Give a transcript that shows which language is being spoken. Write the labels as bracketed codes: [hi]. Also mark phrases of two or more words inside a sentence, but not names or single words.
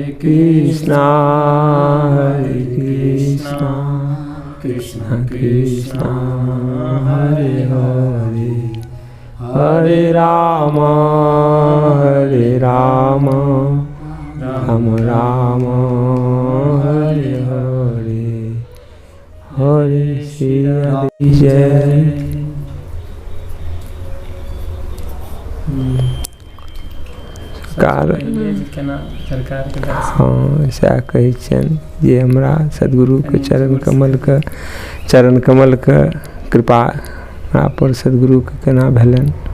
[sa] कृष्णा कृष्णा कृष्णा हरे हरे हरे राम राम राम हरे हरे हरे श्री जय। [mai] सरकार के हाँ सएह कहै छियनि जे हमरा सदगुरु के चरण कमल के कृपा हमरा पर सदगुरु के केना भेलनि।